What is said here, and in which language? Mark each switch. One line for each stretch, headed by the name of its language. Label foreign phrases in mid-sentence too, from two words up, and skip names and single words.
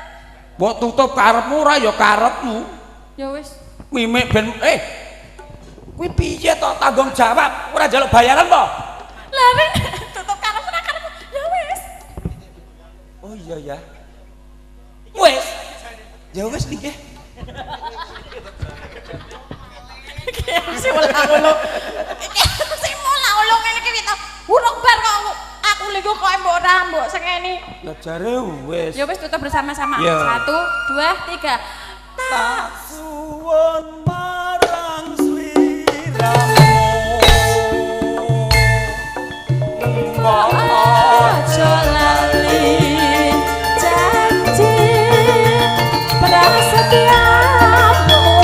Javanese: Mbok tutup karepmu ora ya karepmu. Ya wis. Mimik ben kuwi piye to tanggung jawab? Ora njaluk bayaran po? Lah ning tutup karepmu ora karepmu. Ya wis. Oh iya ya. Wis. Ya wis linggih. Si ulah-ulah. Si ulah-ulah ngene iki to. Urung bar kok aku lego kok mbok ora mbok sengeni. Lah jare wis. Ya wis tutup bersama-sama. Ya. 1 2 3. Tak suwun marang sliramu. Aja lali janji prasetyamu.